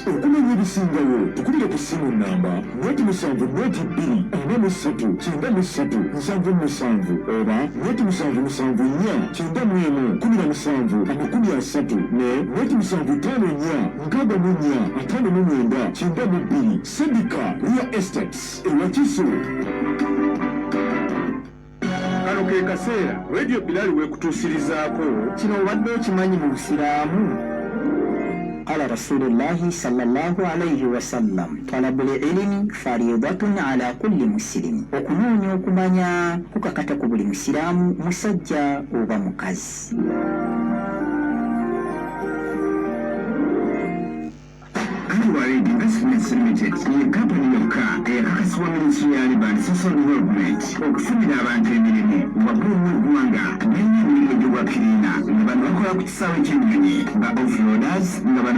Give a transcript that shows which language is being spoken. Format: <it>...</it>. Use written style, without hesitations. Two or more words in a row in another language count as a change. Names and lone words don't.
<lg>Okumanya ebisingawo tukulire ku simu namba 7 noti 2 43 93 77 oba 774 91 17 30 ne 754 64 59 Sedika Real Estates Ewakiso. Kano ke kaseera Radio Bilal wekutuusirizaako kino obadde okimanyi mu Busiraamu.</lg> <ar>قال رسول الله صلى الله عليه وسلم طلب العلم فريضة على كل مسلم</ar> <lg>okunoonya okumanya kukakata ku buli musiraamu musajja oba mukazi. Annual Investments Limited ye kampani yokka eyakakasibwa Ministry ya Labour and Social Development okufunira abantu emirimu waggulu w'eggwanga n'emirimu gy'obwakiriina nga bano bakola ku kisaawe ky'ennyonyi ba offroaders nga bano</lg>